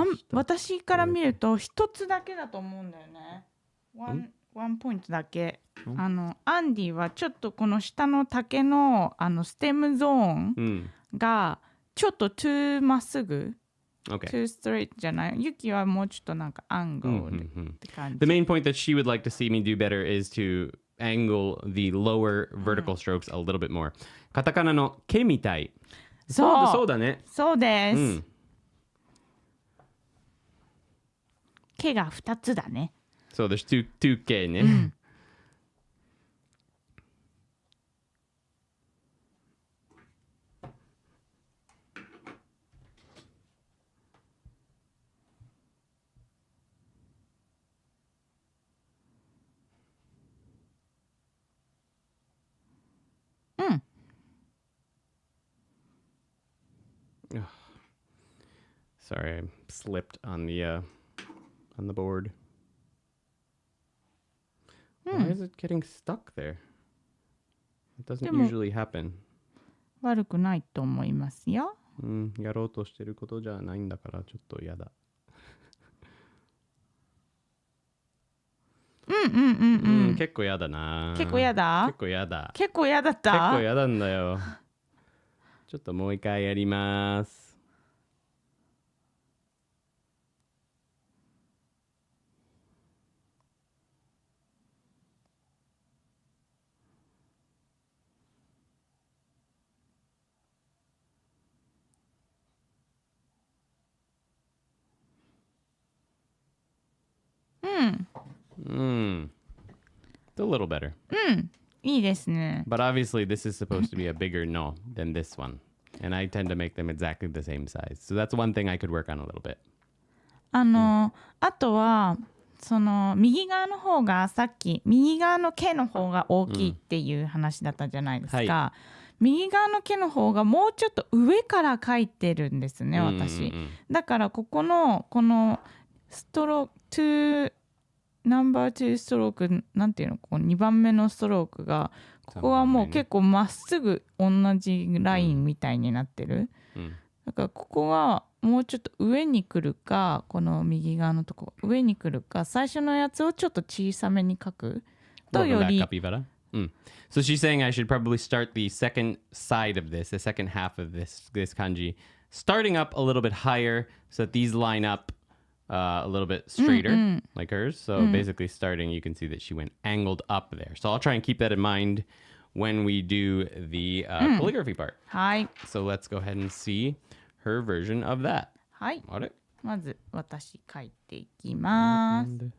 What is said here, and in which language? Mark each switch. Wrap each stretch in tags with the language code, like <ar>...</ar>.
<ja>私から見ると一つだけだと思うんだよね。ワンポイントだけ。アンディはちょっとこの下の竹のステムゾーンがちょっとトゥーまっすぐ、トゥーストレートじゃない。ユキはもうちょっとなんかアングルって感じ。</ja> <en>The main point that she would like to see me do better is to angle the lower vertical strokes a little bit more.</en> <ja>カタカナのケみたい。そうだね。そうです。毛が2つだね。</ja> <en>そう、there's two K ね。 Sorry, I slipped on the board. Why is it getting stuck there? It doesn't usually happen.</en> <ja>悪くないと思いますよ。やろうとしてることじゃないんだからちょっと嫌だ。結構嫌だな。結構嫌だ？結構嫌だ。結構嫌だった？結構嫌なんだよ。ちょっともう一回やります。</ja> <en>It's a little better.</en> <ja>いいですね。</ja> <en>But obviously this is supposed to be a bigger no than this one. And I tend to make them exactly the same size. So that's one thing I could work on a little bit.</en> <ja>あとはその右側の方がさっき右側の毛の方が大きいっていう話だったじゃないですか。はい、右側の毛の方がもうちょっと上から描いてるんですね、私。だからこのストロークナンバー2ストロークなんていうの、こう2番目のストロークがここはもう結構まっすぐ同じラインみたいになってる、だからここがもうちょっと上に来るか、この右側のとこ上に来るか、最初のやつをちょっと小さめに書くと</ja> <en>Welcome</en> <ja>よ</ja> <en>back,</en> <ja>り</ja> <en>Capybara. So she's saying I should probably start the second side of this, the second half of this kanji, starting up a little bit higher so that these line up a little bit straighter like hers. So basically starting, you can see that she went angled up there. So I'll try and keep that in mind when we do the calligraphy part.</en> <ja>はい</ja> <en>So let's go ahead and see her version of that.</en> <ja>はい、あれまず私書いていきます。</ja>